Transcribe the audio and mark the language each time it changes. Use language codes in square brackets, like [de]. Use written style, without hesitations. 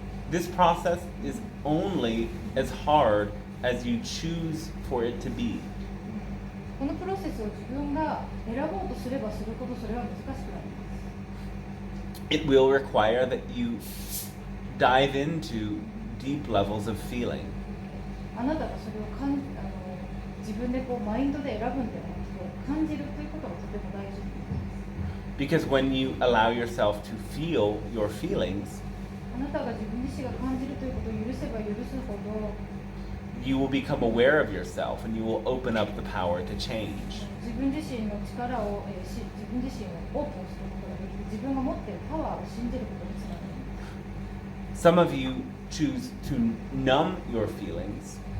[en] This process is only as hard as you choose for it to be. [ja] このプロセスを自分が選ぼうとすればするほどそれは難しくなります。 [en] It will require that you dive into deep levels of feeling. [ja] あなたがそれを自分でマインドで選ぶんではなくて感じるということがとても大事です。 [en] Because when you allow yourself to feel your feelings, [ja] あなたが自分自身が感じるということを許せば許すほど [en] you will become aware of yourself and you will open up the power to change. [ja] 自分自身の力を、自分自身をオープンすることができて自分が持っているパワーを信じることにつながります。 [en] Some of you choose to numb your feelings.